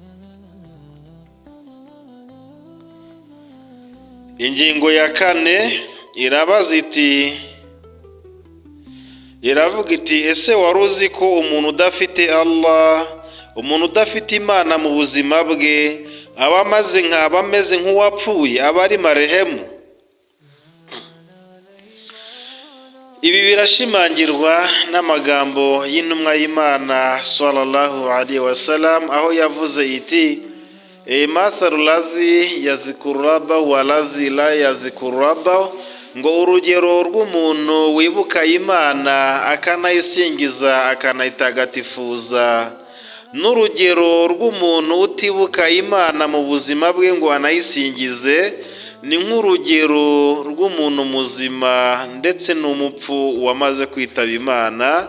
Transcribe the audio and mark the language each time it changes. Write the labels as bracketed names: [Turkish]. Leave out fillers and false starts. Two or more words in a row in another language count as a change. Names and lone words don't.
[Kinyarwanda] Ingingo ya 4 iravuga iti, ese wari uzi ko umuntu udafite Allah, umuntu udafite Imana mu buzima bwe, aba ameze nk'uwapfuye, aba ari marehemu? Ibi birashimangirwa n'amagambo y'intumwa y'Imana [Arabic] صلى الله عليه وسلم, [Kinyarwanda] aho yavuze iti, [Arabic] مثل الذي يذكر ربه والذي لا يذكر ربه, [Kinyarwanda] ngo urugero rw'umuntu wibuka Imana akanayisingiza akanayitagatifuza, n'urugero rw'umuntu utibuka Imana mu buzima bwe ngo anayisingize, ni nk'urugero rw'umuntu muzima ndetse n'umupfu wamaze kwitaba Imana.